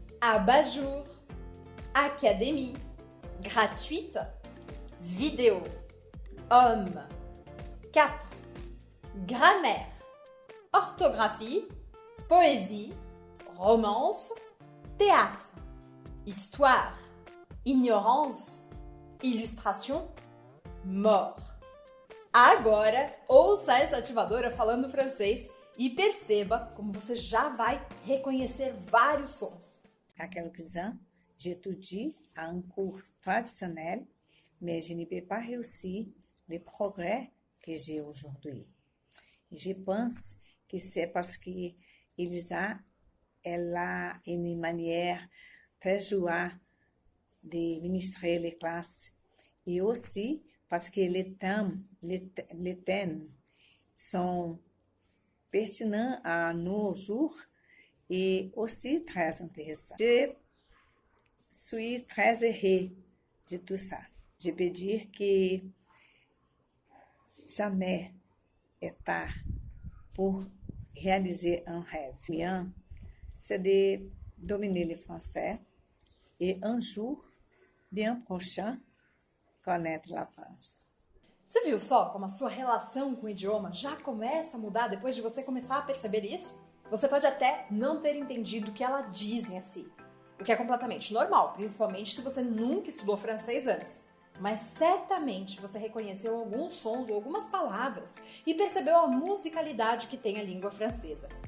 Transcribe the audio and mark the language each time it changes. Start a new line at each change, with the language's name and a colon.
French: Abat-jour, académie, gratuite, vidéo, homme, 4, grammaire, orthographie, poésie, romance, théâtre, histoire, ignorance, illustration, mort.
Portuguese: Agora, ouça essa ativadora falando francês e perceba como você já vai reconhecer vários sons.
French: À quelques-uns, j'étudie à un cours traditionnel, mais je n'ai pas réussi les progrès que j'ai aujourd'hui. Et je pense que c'est parce que Elisa, elle a une manière très joyeuse de ministrer les classes. Et aussi parce que les thèmes sont pertinents à nos jours et aussi très intéressants. Je suis très heureux de tout ça. Je peux dire que jamais est tard pour réaliser un rêve. Bien, c'est de dominer le français et un jour, bien prochain, connaître la France.
Portuguese: Você viu só como a sua relação com o idioma já começa a mudar depois de você começar a perceber isso? Você pode até não ter entendido o que ela diz em si, o que é completamente normal, principalmente se você nunca estudou francês antes. Mas certamente você reconheceu alguns sons ou algumas palavras e percebeu a musicalidade que tem a língua francesa.